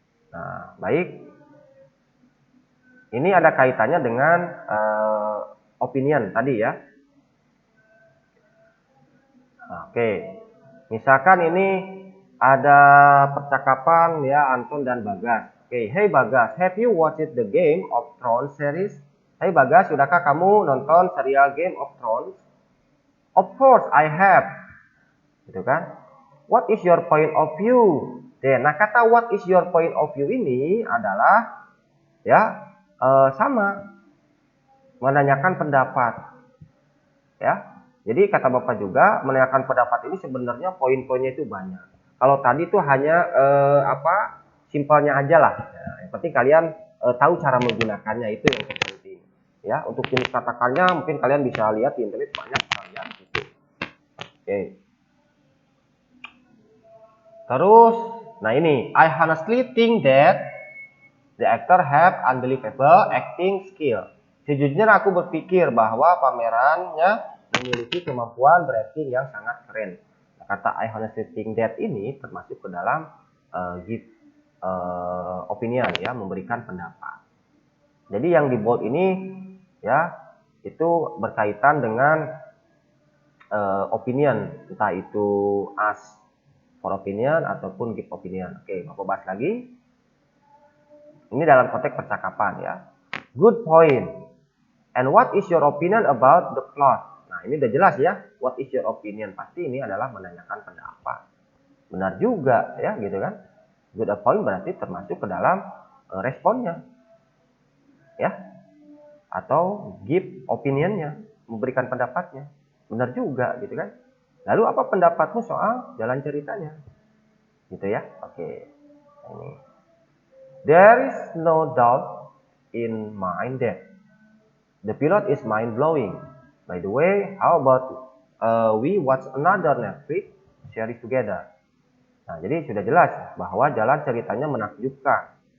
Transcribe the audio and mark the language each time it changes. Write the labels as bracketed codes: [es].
[id] Nah, baik. Ini ada kaitannya dengan opinion tadi ya. Oke. Misalkan ini ada percakapan ya Anton dan Bagas. [en] Oke, hey Bagas, have you watched the Game of Thrones series? [id] Hey Bagas, sudahkah kamu nonton serial Game of Thrones? [en] Of course I have. [id] Gitu kan? [en] What is your point of view? [id] Nah, kata what is your point of view ini adalah ya sama menanyakan pendapat ya. Jadi kata Bapak juga menanyakan pendapat ini sebenarnya poin-poinnya itu banyak. Kalau tadi itu hanya simpelnya aja lah. Ya, yang penting kalian tahu cara menggunakannya, itu yang terpenting. Ya, untuk jenis katakannya mungkin kalian bisa lihat di internet banyak sekalian gitu. Oke. Terus, nah ini, [en] I honestly think that the actor have unbelievable acting skill. [id] Sejujurnya aku berpikir bahwa pamerannya memiliki kemampuan berakting yang sangat keren. Nah, kata I honestly think that ini termasuk ke dalam give opinion ya, memberikan pendapat. Jadi yang di bold ini ya itu berkaitan dengan opinion, entah itu ask for opinion ataupun give opinion. Oke, Bapak bahas lagi. Ini dalam konteks percakapan ya. [en] Good point. And what is your opinion about the plot? [id] Nah, ini udah jelas ya. [en] What is your opinion? [id] Pasti ini adalah menanyakan pendapat. Benar juga ya, gitu kan. Good point berarti termasuk ke dalam responnya. Ya. Atau give opinionnya, memberikan pendapatnya. Benar juga, gitu kan. Lalu apa pendapatmu soal jalan ceritanya? Gitu ya. Oke. Ini. [en] There is no doubt in mind that the pilot is mind-blowing. By the way, how about we watch another Netflix series together? [id] Nah, jadi sudah jelas bahwa jalan ceritanya menakjubkan.